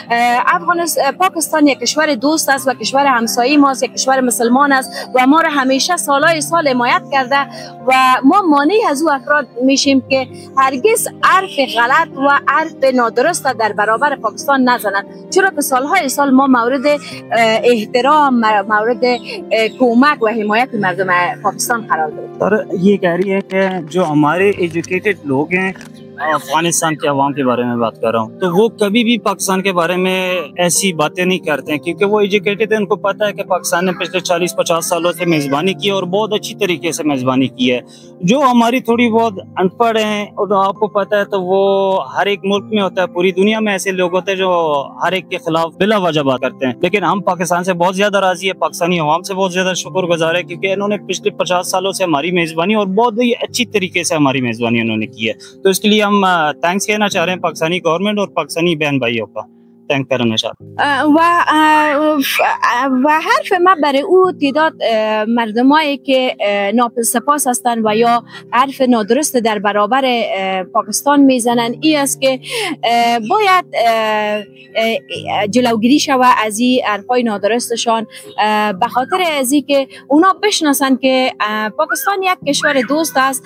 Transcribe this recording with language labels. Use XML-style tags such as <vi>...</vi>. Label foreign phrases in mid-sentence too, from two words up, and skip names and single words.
<fa>پاکستان یک کشور دوست است و کشور همسایه ماست، یک کشور مسلمان است و ما را همیشه سالهای سال حمایت کرده و ما مانع از او افراد میشیم که هرگز حرف غلط و حرف نادرست در برابر پاکستان نزنند، چرا که سالهای سال ما مورد احترام، مورد کمک و حمایت مردم پاکستان قرار داریم.</fa> <ur>اور یہ کہہ رہی ہے کہ جو ہمارے ایجوکیٹڈ لوگ ہیں، افغانستان کے عوام کے بارے میں بات کر رہا ہوں، تو وہ کبھی بھی پاکستان کے بارے میں ایسی باتیں نہیں کرتے ہیں کیونکہ وہ ایجوکیٹڈ ہے. ان کو پتا ہے کہ پاکستان نے پچھلے 40-50 سالوں سے میزبانی کی اور بہت اچھی طریقے سے میزبانی کی ہے. جو ہماری تھوڑی بہت ان پڑھ ہیں اور آپ کو پتا ہے تو وہ ہر ایک ملک میں ہوتا ہے، پوری دنیا میں ایسے لوگ ہوتے ہیں جو ہر ایک کے خلاف بلا وجہ بات کرتے ہیں. لیکن ہم پاکستان سے بہت زیادہ راضی ہے، پاکستانی عوام سے بہت زیادہ شکرگزار ہے کیونکہ انہوں نے پچھلے 50 سالوں سے ہماری میزبانی اور بہت ہی اچھی طریقے سے ہماری میزبانی انہوں نے کی ہے. تو اس کے لیے ہم تھینکس کہنا چاہ رہے ہیں پاکستانی گورنمنٹ اور پاکستانی بہن بھائیوں کا تھینک کرنا چاہتے ہیں.</ur> <fa>و حرف ما برای او تعداد مردمایی که ناپسپاس هستند و یا حرف نادرست در برابر پاکستان میزنند این است که باید جلوگیری شود از این حرفای نادرستشان، به خاطر از که اونا بشناسند که پاکستان یک کشور دوست است</fa>